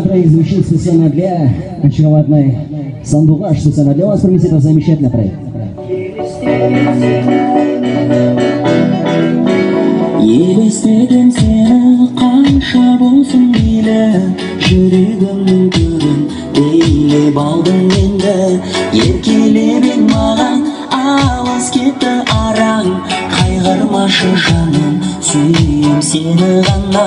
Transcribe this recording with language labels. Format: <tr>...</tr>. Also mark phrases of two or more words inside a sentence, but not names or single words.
<ru>проект звучит специально для очаровательной Сандугаш, специально для вас принесет замечательный проект.</ru> <kk>Елестеген сені қанша болсын мейлі, жүрегімнің төрін билеп алдың енді. Еркелебең маған, алыс кетті араң, қайғырмашы жаным, сүйем сені ғана.</kk>